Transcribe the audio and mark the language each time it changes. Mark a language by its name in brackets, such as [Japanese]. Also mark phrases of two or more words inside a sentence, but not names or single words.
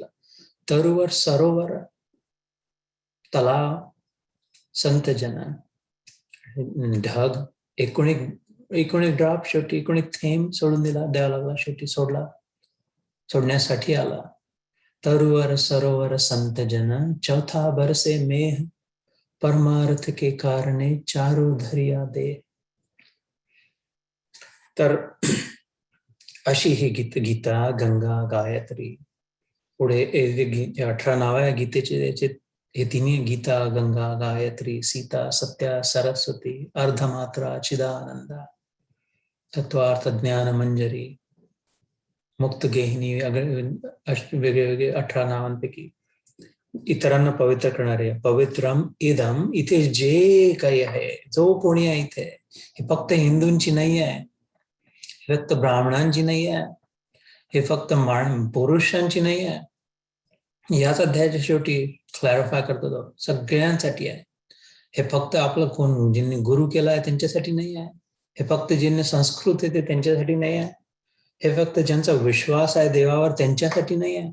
[Marathi] तरुवर सरोवर तलाव संत जन ढग, एकूण एक ड्रॉप, शेवटी एकूण एक थेंब सोडून दिला, द्यावा लागला, शेवटी सोडला, सोडण्यासाठी आला. [Hindi] तरुवर सरोवर संत जन चौथा बरसे मेह परमार्थ के कारणे चारो धरिया दे. [Marathi] तर अशी ही गीता, गंगा, गायत्री, पुढे 18 नाव आहे गीतेचे. हे तिन्ही, गीता, गंगा, गायत्री, सीता, सत्या, सरस्वती, अर्धमात्रा, चिदानंदा, तत्वार्थ ज्ञान मंजरी, मुक्त गेहिनी, वेगळे 18 नावांपैकी इतरांना पवित्र करणारे. [Sanskrit] पवित्रम इदम, [Marathi] इथे जे काही आहे, जो कोणी आहे इथे, हे फक्त हिंदूंची नाही आहे, फक्त ब्राह्मणांची नाही आहे, हे फक्त पुरुषांची नाही आहे. याच अध्यायाच्या शेवटी क्लॅरिफाय करतो तो, सगळ्यांसाठी आहे. हे फक्त आपलं कोण ज्यांनी गुरु केला आहे त्यांच्यासाठी नाही आहे, हे फक्त ज्यांनी संस्कृत आहे ते त्यांच्यासाठी नाही आहे, हे फक्त ज्यांचा विश्वास आहे देवावर त्यांच्यासाठी नाही आहे.